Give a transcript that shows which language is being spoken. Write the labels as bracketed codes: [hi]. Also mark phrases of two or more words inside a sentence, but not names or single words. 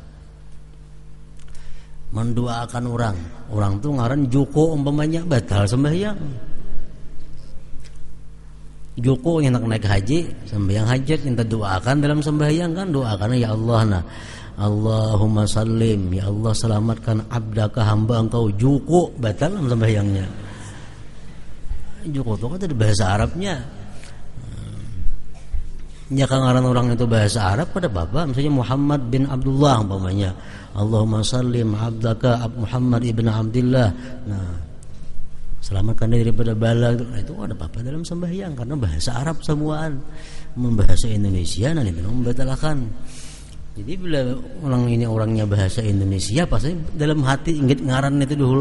[id] Mendoakan orang tuh ngaran Joko umpamanya, batal sembahyang. Joko yang nak naik haji, sembahyang hajat minta doakan dalam sembahyang kan, doakan ya Allah, nah [ar] Allahumma sallim, [id] ya Allah selamatkan abdaka hamba engkau. Joko batal sembahyangnya. Joko itu kan dari bahasa Arabnya. Ya kan ngaran orang itu bahasa Arab pada bapak, misalnya Muhammad bin Abdullah umpamanya, [ar] Allahumma sallim abdaka Muhammad ibn Abdullah. [id] Nah, selamatkan daripada bala. Nah, itu ada apa dalam sembahyang karena bahasa Arab semuaan. Membahasa Indonesia nanti membatalkan. Jadi bila orang ini orangnya bahasa Indonesia, pasti dalam hati ingat ngaran itu dulu.